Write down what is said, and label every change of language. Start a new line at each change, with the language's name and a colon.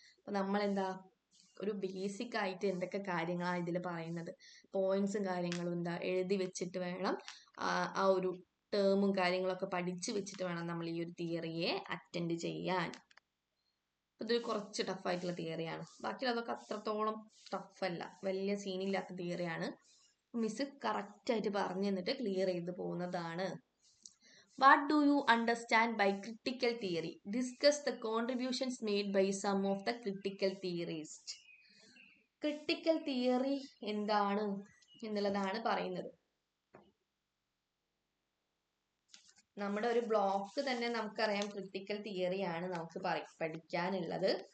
Malayalam: അപ്പൊ നമ്മൾ എന്താ ഒരു ബേസിക് ആയിട്ട് എന്തൊക്കെ കാര്യങ്ങളാണ് ഇതിൽ പറയുന്നത്, പോയിന്റ്സും കാര്യങ്ങളും എന്താ എഴുതി വെച്ചിട്ട് വേണം ആ ഒരു ടേമും കാര്യങ്ങളൊക്കെ പഠിച്ചു വെച്ചിട്ട് വേണം നമ്മൾ ഈ ഒരു തിയറിയെ അറ്റൻഡ് ചെയ്യാൻ. ഇതൊരു കുറച്ച് ടഫായിട്ടുള്ള തിയറിയാണ്. ബാക്കിയുള്ളതൊക്കെ അത്രത്തോളം ടഫല്ല, വലിയ സീനില്ലാത്ത തിയറിയാണ്. മിസ് കറക്റ്റ് ആയിട്ട് പറഞ്ഞു തന്നിട്ട് ക്ലിയർ ചെയ്ത് പോകുന്നതാണ്.
English: What do you understand by critical theory? Discuss the contributions made by some of the critical theorists.
Malayalam: Critical theory എന്താണ് എന്നുള്ളതാണ് പറയുന്നത്. നമ്മുടെ ഒരു ബ്ലോക്ക് തന്നെ നമുക്കറിയാം ക്രിട്ടിക്കൽ തിയറിയാണ് നമുക്ക് പഠിക്കാനുള്ളത്.